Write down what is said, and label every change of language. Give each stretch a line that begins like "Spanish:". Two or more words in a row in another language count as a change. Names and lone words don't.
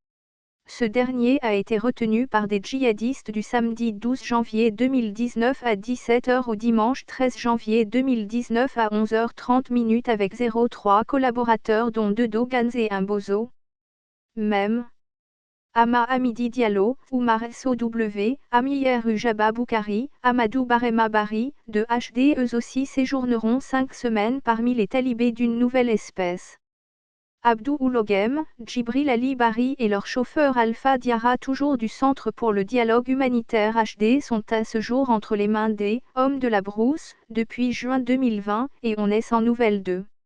French: Ce dernier a été retenu par des djihadistes du samedi 12 janvier 2019 à 17h au dimanche 13 janvier 2019 à 11h30 avec 03 collaborateurs dont 2 Dogans et un Bozo. Même. Ama Hamidi Diallo, Oumar SOW, Amir Ujaba Boukari, Amadou Barema Bari, de HD eux aussi séjourneront 5 semaines parmi les talibés d'une nouvelle espèce. Abdou Oulogem, Djibril Ali Bari et leur chauffeur Alpha Diarra toujours du Centre pour le dialogue humanitaire HD sont à ce jour entre les mains des « hommes de la brousse » depuis juin 2020 et on est sans nouvelles d'eux.